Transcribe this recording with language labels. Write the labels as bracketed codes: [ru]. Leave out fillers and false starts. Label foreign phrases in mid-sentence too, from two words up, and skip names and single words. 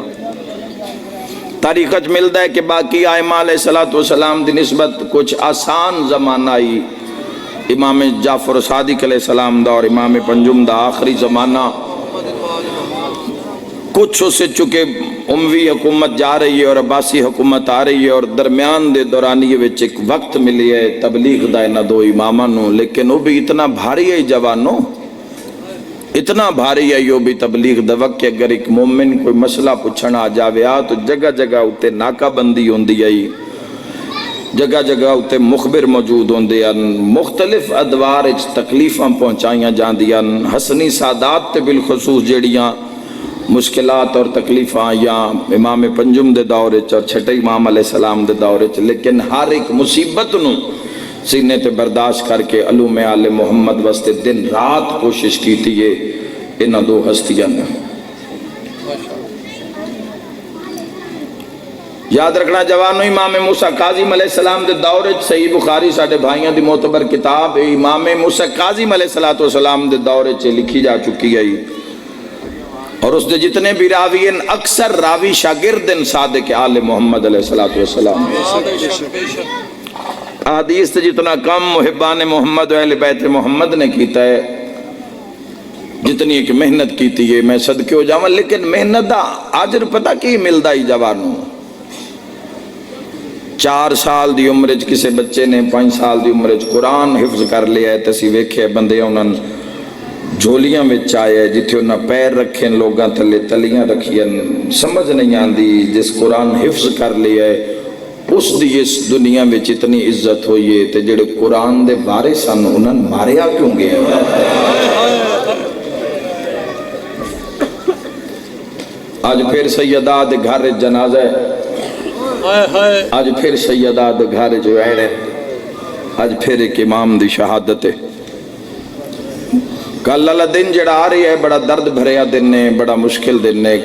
[pa] تاریخ اچ ملتا ہے کہ باقی آئمہ [ar] علیہ السلام [pa] دی نسبت کچھ آسان زمانہ آئی، امام جعفر صادق علیہ السلام دا اور امام پنجم دا آخری زمانہ، کچھ اسے چکے اموی حکومت جا رہی ہے اور عباسی حکومت آ رہی ہے، اور درمیان دے دورانی وچ ایک وقت ملی ہے تبلیغ دا انہاں 2 اماماں نو، [ur] لیکن وہ بھی اتنا بھاری ہے جوانوں، [pa] اتنا بھاری ہے یہ بھی تبلیغ دا وقت کہ اگر ایک مومن کوئی مسئلہ پوچھنا آ جاوے تو جگہ جگہ اتے ناکہ بندی ہوندی آئی، جگہ جگہ اتے مخبر موجود ہوندے ہیں، مختلف ادوار اچ تکلیفاں پہنچائیاں جاندیاں، حسنی سادات تے بالخصوص جیڑیاں مشکلات اور تکلیفاں یا امام پنجم دے دور اچ اور چھٹے امام [ar] علیہ السلام [pa] دے دور اچ، لیکن ہر ایک مصیبت نو سینے تے برداشت کر کے علوم آل محمد واسطے دن رات کوشش کیتی ہے انہاں 2 ہستیاں نے۔ یاد رکھنا جوانو، امام موسیٰ کاظم [ar] علیہ السلام [pa] دے دور وچ صحیح بخاری ساڈے بھائیاں دی معتبر کتاب امام موسیٰ کاظم [ar] علیہ السلام [pa] دے دور وچ لکھی جا چکی ہے، اور اس دے جتنے بھی راوی ہیں اکثر راوی شاگرد صادق آل محمد علیہ السلام۔ حدیث تے جتنا کم محبان محمد و اہل بیت محمد نے کیتا ہے، جتنی ایک محنت کیتی ہے، میں صدقے ہو جاواں، لیکن محنت دا اجر پتہ کی ملدا ہی جوانوں۔ 4 سال دی عمر وچ کسے بچے نے 5 سال دی عمر وچ قرآن حفظ کر لیا ہے، تسی ویکھے بندے انہاں جھولیاں وچ آئے جتھے انہاں پیر رکھیں لوگاں تھلے تلیاں رکھیں، سمجھ نہیں آندی جس قرآن حفظ کر لیا ہے اس دی اس دنیا میں اتنی عزت ہوئی ہے، تے جڑے قرآن دے وارث سن انہاں ماریا کیوں گئے؟ آج پھر سیدہ دے گھر جنازہ ہے، آج پھر سیدہ دے گھر جو ہے، آج پھر ایک امام دی شہادت ہے۔ کل اللہ دن جڑا آ رہی ہے بڑا درد بھریا دن ہے، بڑا مشکل دن ہے۔